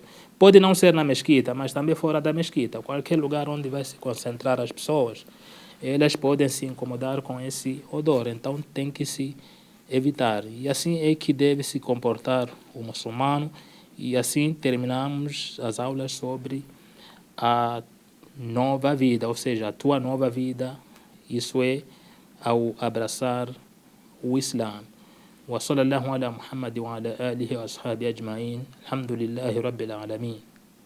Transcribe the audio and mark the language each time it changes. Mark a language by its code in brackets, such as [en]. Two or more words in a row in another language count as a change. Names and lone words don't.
[pt] Pode não ser na mesquita, mas também fora da mesquita, qualquer lugar onde vai se concentrar as pessoas, elas podem se incomodar com esse odor, então tem que se evitar. E assim é que deve se comportar o muçulmano, e assim terminamos as aulas sobre a nova vida, ou seja, a tua nova vida, isso é ao abraçar o Islã. [ar] وصلى الله على محمد وعلى آله وأصحابه أجمعين الحمد لله رب العالمين.